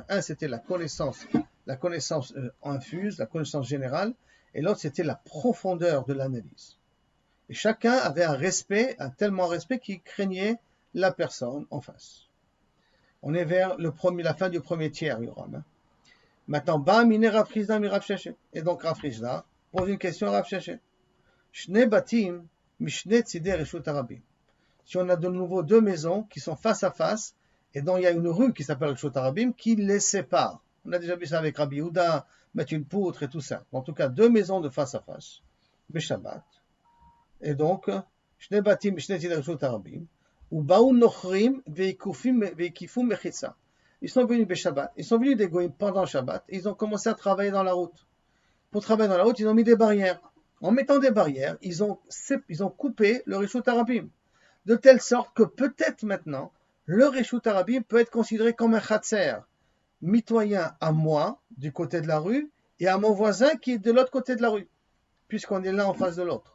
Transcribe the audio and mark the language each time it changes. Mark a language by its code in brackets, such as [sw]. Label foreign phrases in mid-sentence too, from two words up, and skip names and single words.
[fr] Un, c'était la connaissance infuse, la connaissance générale, et l'autre, c'était la profondeur de l'analyse. Et chacun avait un tellement respect qu'il craignait la personne en face. On est vers la fin du premier tiers, Yoram. Maintenant, [he] רב חסדא מרב ששת. [fr] Et donc, Rav Chizda pose une question à Rav Sheshet. [he] שני בתים משני צידי רשות הרבים. [fr] Si on a de nouveau deux maisons qui sont face à face, et dont il y a une rue qui s'appelle [he] רשות הרבים [fr] qui les sépare. On a déjà vu ça avec Rabbi Yehuda, mettre une poutre et tout ça. En tout cas, deux maisons de face à face, Beshabbat. Et donc, [he] שני בתים משני צידי רשות הרבים, או באו נכרים והקיפום מחיצה. [fr] Ils sont venus Shabbat, ils sont venus des Goïm pendant Shabbat, et ils ont commencé à travailler dans la route. Pour travailler dans la route, ils ont mis des barrières. En mettant des barrières, ils ont coupé le [he] רשות הרבים, [fr] de telle sorte que peut-être maintenant, le [he] רשות הרבים [fr] peut être considéré comme un chatzer, mitoyen à moi, du côté de la rue, et à mon voisin qui est de l'autre côté de la rue, puisqu'on est l'un en face de l'autre.